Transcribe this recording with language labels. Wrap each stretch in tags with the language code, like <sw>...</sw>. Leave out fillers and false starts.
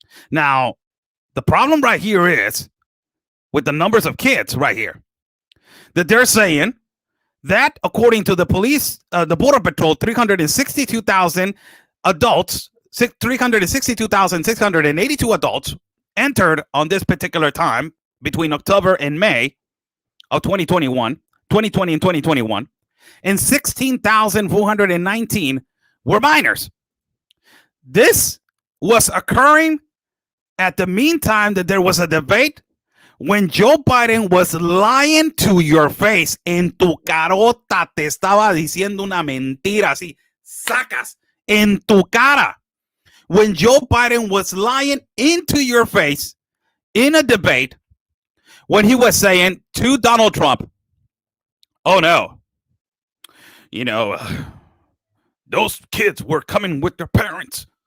<en>Now, the problem right here is with the numbers of kids right here, that they're saying that according to the police, the Border Patrol, 362,000 adults, 362,682 adults entered on this particular time between October and May of 2020 and 2021, and 16,419 were minors. This was occurring at the meantime that there was a debate when Joe Biden was lying to your face.</en> <es>En tu carota te estaba diciendo una mentira, así, sacas, en tu cara.</es> <en>When Joe Biden was lying into your face in a debate when he was saying to Donald Trump, oh no, those kids were coming with their parents.</en>